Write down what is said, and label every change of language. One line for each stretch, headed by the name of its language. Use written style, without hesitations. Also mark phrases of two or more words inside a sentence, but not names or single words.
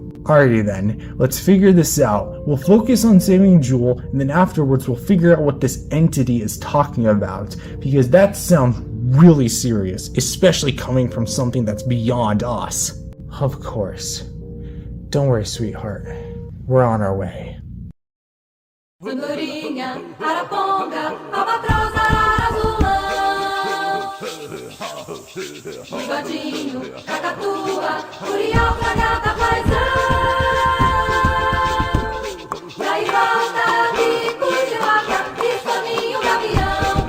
English: Alrighty then, let's figure this out. We'll focus on saving Jewel, and then afterwards we'll figure out what this entity is talking about, because that sounds really serious, especially coming from something that's beyond us. Of course. Don't worry, sweetheart. We're on our way.
Portuguese: Andorinha, araponga, albatroz, ararazulão. Bigodinho, cacatua, curió, fragata, paisão. Daí volta, bico de vaca, escaminho, gavião.